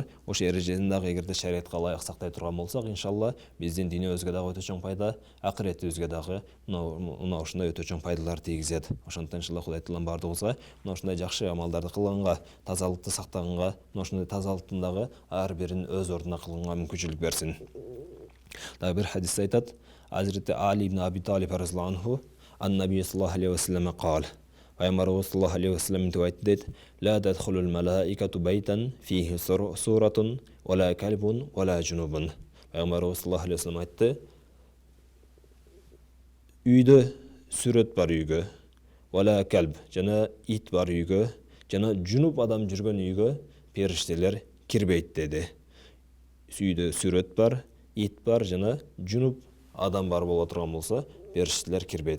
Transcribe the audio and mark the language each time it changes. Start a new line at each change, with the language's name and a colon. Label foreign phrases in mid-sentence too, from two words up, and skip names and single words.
Kyrgyz: Ошо эрежени дагы эгерде шариатка ылайык сактай турган болсок, иншалла биздин дүйнөбүзгө дагы өтө чоң пайда, акыретибизге дагы мына ушундай өтө чоң пайдалар тийгизет. Ошондуктан иншалла Кудай Таалам бардыгыбызга мына ушундай жакшы амалдарды кылганга, тазалыкты сактаганга, мына ушундай тазалыктын дагы ар бирин өз ордуна кылганга мүмкүнчүлүк берсин. Дагы бир хадисте айтат, Азирти Али ибн Аби Талиб
Arabic: رضي الله عنه عن النبي صلى الله عليه وسلم قال.
Kyrgyz: Пайгамбарыбыз
Arabic: صلى الله عليه وسلم
Kyrgyz: мынтип айтты дейт:
Arabic: "لا تدخل الملائكة بيتا فيه صورة ولا كلب ولا جنب."
Kyrgyz: Пайгамбарыбыз
Arabic: صلى الله عليه وسلم
Kyrgyz: айтты: "Үйдө сүрөт бар үйгө,
Arabic: ولا كلب,
Kyrgyz: жана ит бар үйгө, жана жунуп адам жүргөн үйгө периштелер кирбейт" деди. Үйдө сүрөт бар, ит бар, жана жунуп адам бар боло турган болсо, периштелер кирбейт.